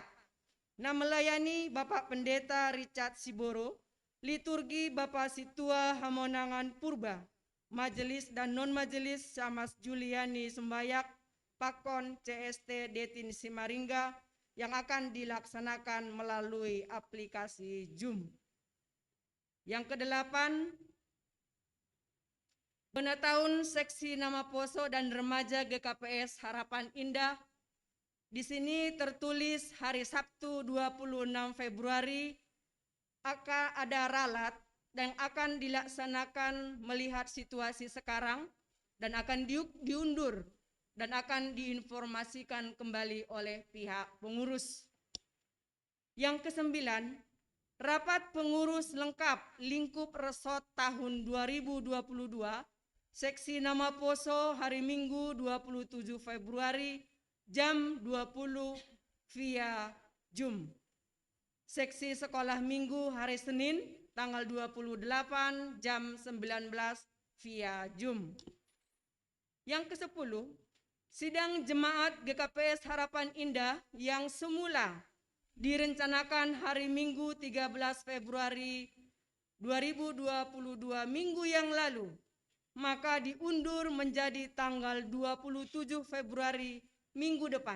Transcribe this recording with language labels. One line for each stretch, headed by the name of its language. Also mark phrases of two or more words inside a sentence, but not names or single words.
Indonesian: Nah, melayani Bapak Pendeta Richard Siboro, liturgi Bapak Situa Hamonangan Purba, majelis dan non-majelis Samas Juliani Sembayak, Pakon CST Detin Simaringga yang akan dilaksanakan melalui aplikasi Zoom. Yang kedelapan, penetaun seksi nama poso dan remaja GKPS Harapan Indah. Di sini tertulis hari Sabtu 26 Februari akan ada ralat dan akan dilaksanakan melihat situasi sekarang dan akan diundur dan akan diinformasikan kembali oleh pihak pengurus. Yang kesembilan, rapat pengurus lengkap lingkup resort tahun 2022, seksi nama poso hari Minggu 27 Februari jam 20 via Zoom. Seksi sekolah minggu hari Senin tanggal 28 jam 19 via Zoom. Yang ke-10, sidang jemaat GKPS Harapan Indah yang semula direncanakan hari Minggu 13 Februari 2022 minggu yang lalu, maka diundur menjadi tanggal 27 Februari minggu depan.